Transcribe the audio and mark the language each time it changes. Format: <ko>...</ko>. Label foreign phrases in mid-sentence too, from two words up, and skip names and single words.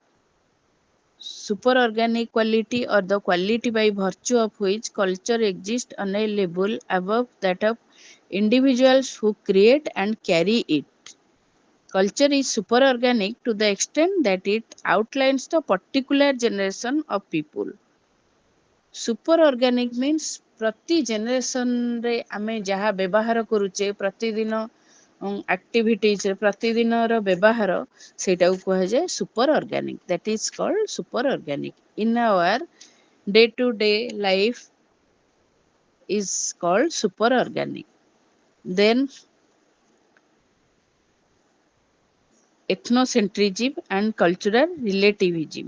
<en>Super organic quality, or the quality by virtue of which culture exists on a level above that of individuals who create and carry it. Culture is super organic to the extent that it outlines the particular generation of people. Super organic means</en> <or>ପ୍ରତି generation ରେ ଆମେ ଯାହା ବ୍ୟବହାର କରୁଛେ ପ୍ରତିଦିନ activities ରେ ପ୍ରତିଦିନର ବ୍ୟବହାର ସେଟା କୁହାଯାଏ</or> <en>super organic, that is called super organic. In our day to day life is called super organic. Then ethnocentrism and cultural relativism.</en>